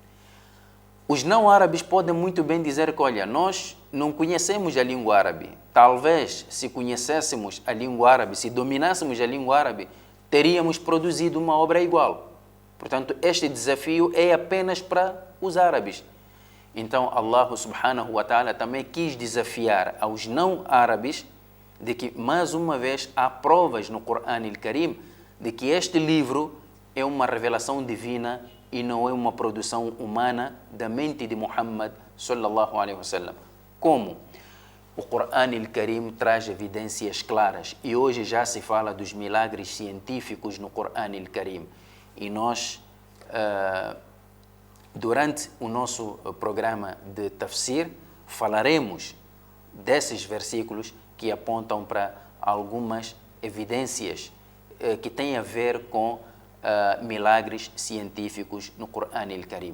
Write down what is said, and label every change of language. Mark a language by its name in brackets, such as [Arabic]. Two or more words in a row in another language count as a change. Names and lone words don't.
[Portuguese] Os não árabes podem muito bem dizer que, olha, nós não conhecemos a língua árabe. Talvez, se conhecêssemos a língua árabe, se dominássemos a língua árabe, teríamos produzido uma obra igual. Portanto, este desafio é apenas para os árabes. Então, [Arabic] الله سبحانه وتعالى [Portuguese] também quis desafiar aos não árabes de que, mais uma vez, há provas no Corão al-Karim de que este livro é uma revelação divina e não é uma produção humana da mente de Muhammad [Arabic] صلى الله عليه وسلم. [Portuguese] Como? O Corão al-Karim traz evidências claras e hoje já se fala dos milagres científicos no Corão al-Karim. E nós, durante o nosso programa de tafsir, falaremos desses versículos que apontam para algumas evidências que têm a ver com milagres científicos no Corão al-Karim.